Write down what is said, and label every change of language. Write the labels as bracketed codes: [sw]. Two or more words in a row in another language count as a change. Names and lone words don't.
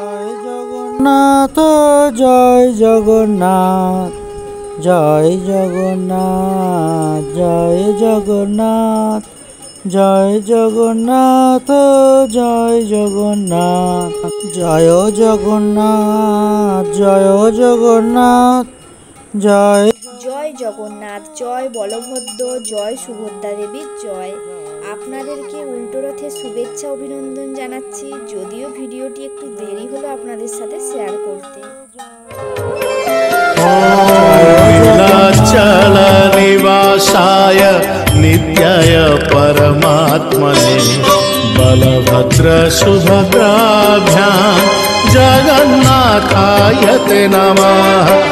[bn] জয় জগন্নাথ, জয় জগন্নাথ, জয় জগন্নাথ, জয় জগন্নাথ, জয় জগন্নাথ, জয় জগন্নাথ, জয় জগন্নাথ, জয় জয় জগন্নাথ, জয় বলভদ্র, জয় সুভদ্রা দেবীর জয়। আপনাদেরকে উল্টো রথের শুভেচ্ছা অভিনন্দন জানাচ্ছি, যদিও ভিডিওটি একটু দেরি হলো আপনাদের সাথে শেয়ার করতে। [sa] नीलाचल निवासाय नित्याय परमात्मने बलभद्र सुभद्राभ्यां जगन्नाथाय ते नमः।